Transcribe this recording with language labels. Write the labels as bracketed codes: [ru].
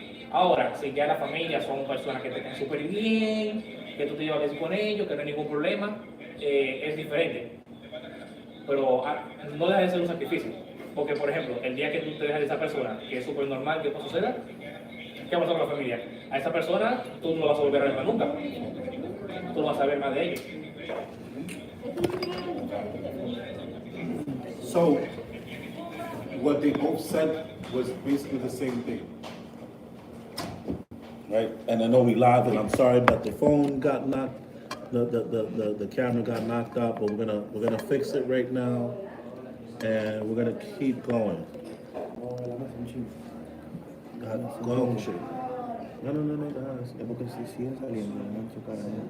[es] Ahora, si ya la familia son personas que te caen súper bien, que tú te llevas bien con ellos, que no hay ningún problema, es diferente. Pero no deja de ser un sacrificio. Porque, por ejemplo, el día que tú te dejas de esa persona, que es súper normal que eso suceda, ¿qué pasa con la familia? A esa persona tú no vas a volver a ver más nunca. Tú no vas a ver más de ellos. [en] So, what they both said was basically the same thing. Right? And I know we live, and I'm sorry, but the phone got knocked, the camera got knocked out, but we're gonna fix it right now, and we're gonna keep going. Go on, shit. No, [es] Es porque si sigue saliendo, no en su cara.